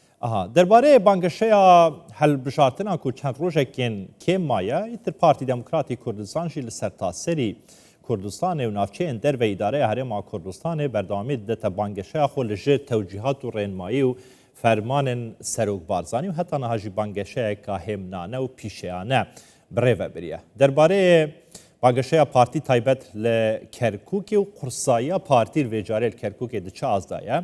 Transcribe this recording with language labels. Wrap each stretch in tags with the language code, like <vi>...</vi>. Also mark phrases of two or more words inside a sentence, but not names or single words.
<ku>درباره بانگشەیە هەڵبژارتنا و چەند ڕۆژێکێن کێم مایە ئیتر پارتی دموکراتی کوردستانشی لە سەرتاسەری کوردستانê û navçeyên derve îdareya Herêma Kurdistanê berdewamî didete banggeşeya xwe li jê tewcîhat û rênmayî û fermanên Serokbarzanî û heta niha jî banggeşeyeka hêmnane û pîşeyane bi rê vebiriye. Derbarê banggeşeya partî taybet li Kerkûkê û qursayiya partî li vê carê li Kerkûkê di çi azdaye.</ku>